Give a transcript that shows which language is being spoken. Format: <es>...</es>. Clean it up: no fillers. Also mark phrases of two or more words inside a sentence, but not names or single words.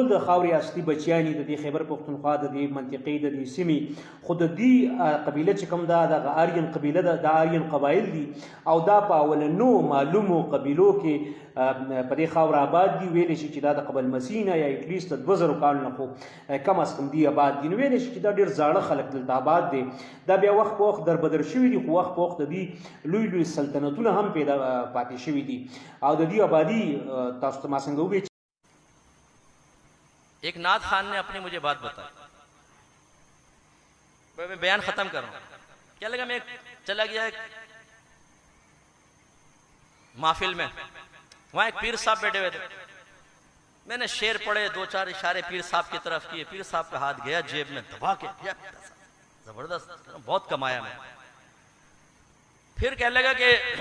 <ps>ټول د خاورې اصلي بچیان دي د دې خیبر پختونخوا د دې منطقې د دې سیمې خو د دې قبیله چې کوم ده دغه آرین قبیله ده دا آرین قبایل دي او دا په اولنو معلومو قبیلو کې په دې خاوره آباد دي ویلی شي چې دا د قبل مسیح نه یا ایټلیسټ د 2000 کالو نه خو کم از کم دي آباد دي نو ویلی شي چې دا ډېر زاړه خلک دلته آباد دي دا بیا وخت په وخت دربدر شوي دي خو وخت په وخت د دې لوی لوی سلطنتونه هم پیدا پاتې شوي دي او د دې آبادي تاسو ته ما څنګه وویل</ps> <ur>ایک نعت خان نے اپنی مجھے بات بتائی میں بیان ختم کر رہا ہوں کیا لگا میں چلا گیا ایک محفل میں وہاں ایک پیر صاحب بیٹھے ہوئے تھے میں نے شعر پڑھے 2-4 اشارے پیر صاحب کی طرف کیے پیر صاحب کا ہاتھ گیا جیب میں دبا کے زبردست بہت کمایا میں پھر کہنے لگا کہ</ur>